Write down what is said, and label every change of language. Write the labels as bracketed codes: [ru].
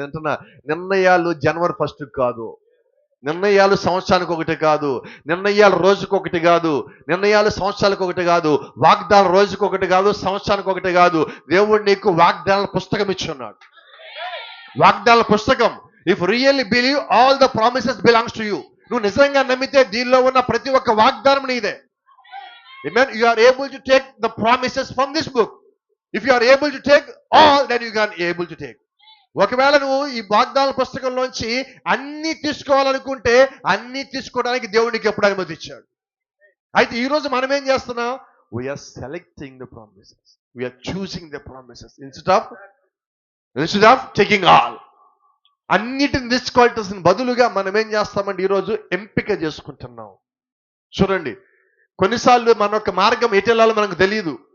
[te] ఏంటన్నా, నిర్ణయాలు జనవరి 1 కాదు, నిర్ణయాలు సంవత్సరానికి ఒకటి కాదు, నిర్ణయాలు రోజుకొకటి కాదు, నిర్ణయాలు సంవత్సరాలకు ఒకటి కాదు, వాగ్దానం రోజుకొకటి కాదు, సంవత్సరానికి ఒకటి కాదు. దేవుడు నీకు వాగ్దానాల పుస్తకం ఇచ్చి ఉన్నాడు. వాగ్దానాల పుస్తకం. [en] If really believe all the promises belongs to you. [te] నువ్వు నిజంగా నమ్మితే దీనిలో ఉన్న ప్రతి ఒక్క వాగ్దానం నీదే. [en] Amen. You are able to take the promises from this book. If you are able to take all, then you can able to take. [te] ఒకవేళ నువ్వు ఈ వాగ్దానాల పుస్తకంలోంచి అన్ని తీసుకోవాలనుకుంటే అన్ని తీసుకోవడానికి దేవుడికి ఎప్పుడు అనుమతి ఇచ్చాడు. అయితే ఈ రోజు మనం ఏం చేస్తున్నాం? [en] We are selecting the promises. We are choosing the promises instead of taking all. [te] అన్నిటిని తీసుకోవాల్సిన బదులుగా మనం ఏం చేస్తామంటే ఈరోజు ఎంపిక చేసుకుంటున్నాం. చూడండి, కొన్నిసార్లు మన యొక్క మార్గం ఎటు వెళ్ళాలో మనకు తెలియదు.